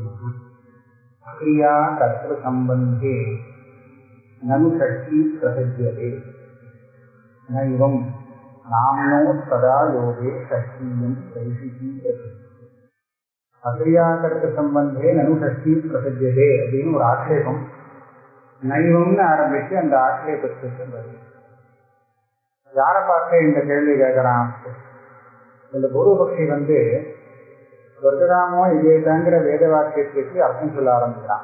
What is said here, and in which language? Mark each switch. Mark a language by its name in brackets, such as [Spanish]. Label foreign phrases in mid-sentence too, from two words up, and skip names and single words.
[Sanskrit] क्रिया कर्तृ संबंधे ननु षष्ठी प्रसिद्ध्यते नैवं नाम्नो सदा योगे षष्ठीयं षष्ठी अक्रिया कर्तृ संबंधे ननु षष्ठी प्रसिद्ध्यते [Tamil] அப்படின்னு ஒரு ஆட்சேபம் நைவம்னு ஆரம்பிச்சு அந்த ஆட்சேபத்துக்கு வருது. யாரை பார்த்து இந்த கேள்வி கேட்கறான்? இந்த பூர்வபக்ஷி சொர்க்ககாமோ இதேதாங்கிற வேத வாக்கியத்துக்கு அர்த்தம் சொல்ல ஆரம்பிக்கிறான்.